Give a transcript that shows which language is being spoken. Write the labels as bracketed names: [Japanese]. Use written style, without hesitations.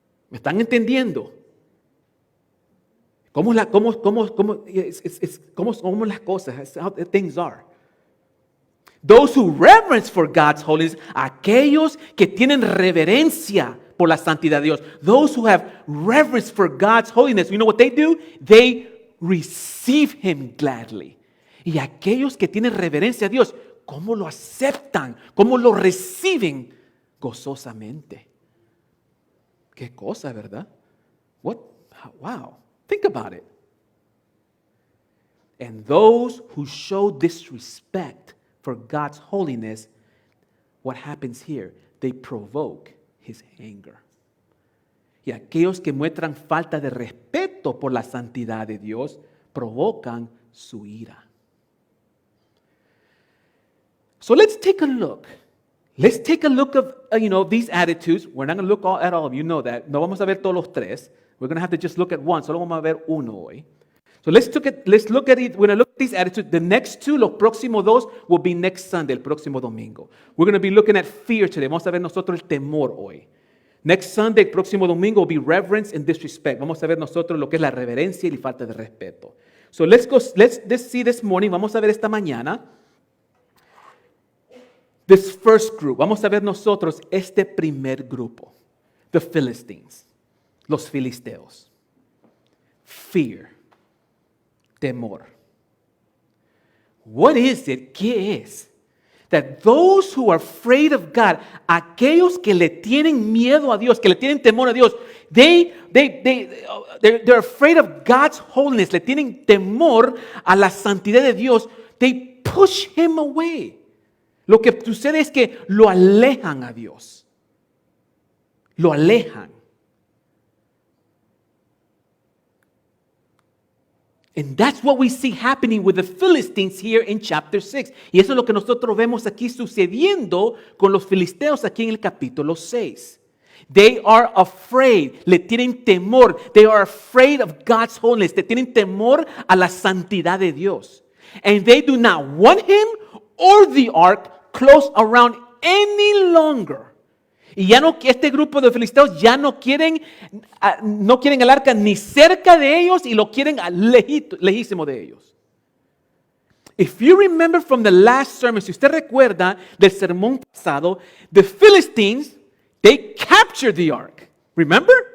[Spanish] ¿Me están entendiendo? ¿Cómo las cosas? [English] It's how things are. Those who reverence for God's holiness, [Spanish] aquellos que tienen reverencia por la santidad de Dios. [English] Those who have reverence for God's holiness, you know what they do? They receive him gladly. [Spanish] Y aquellos que tienen reverencia a Dios, ¿cómo lo aceptan? ¿Cómo lo reciben? Gozosamente. Qué cosa, ¿verdad? [English] Wow. Think about it. And those who show disrespect for God's holiness, what happens here? They provoke his anger. [Spanish] Y aquellos que muestran falta de respeto por la santidad de Dios, provocan su ira. [English] So let's take a look. Let's take a look of, these attitudes. We're not going to look at all of you, know that. [Spanish] No vamos a ver todos los tres. [English] We're going to have to just look at one. [Spanish] Solo vamos a ver uno hoy. [English] So let's look at it. We're going to look at these attitudes. The next two, [Spanish] los próximos dos, [English] will be next Sunday, [Spanish] el próximo domingo. [English] We're going to be looking at fear today. [Spanish] Vamos a ver nosotros el temor hoy. [English] Next Sunday, [Spanish] el próximo domingo, [English] will be reverence and disrespect. [Spanish] Vamos a ver nosotros lo que es la reverencia y la falta de respeto. [English] So let's see this morning. [Spanish] Vamos a ver esta mañana. [English] This first group. [Spanish] Vamos a ver nosotros este primer grupo. [English] The Philistines. [Spanish] Los filisteos. [English] Fear. Temor. What is it? [Spanish] ¿Qué es? [English] That those who are afraid of God, [Spanish] aquellos que le tienen miedo a Dios, que le tienen temor a Dios, [English] they're afraid of God's holiness, [Spanish] le tienen temor a la santidad de Dios, [English] they push him away. [Spanish] Lo que sucede es que lo alejan a Dios. Lo alejan. [English] And that's what we see happening with the Philistines here in chapter 6. [Spanish] Y eso es lo que nosotros vemos aquí sucediendo con los filisteos aquí en el capítulo 6. [English] They are afraid, [Spanish] le tienen temor. [English] They are afraid of God's holiness. [Spanish] Le tienen temor a la santidad de Dios. [English] And they do not want him or the ark close around any longer. [Spanish] Y ya no, este grupo de filisteos ya no quieren el arca ni cerca de ellos y lo quieren lejísimo de ellos. [English] If you remember from the last sermon, [Spanish] si usted recuerda del sermón pasado, [English] the Philistines, they captured the ark. Remember?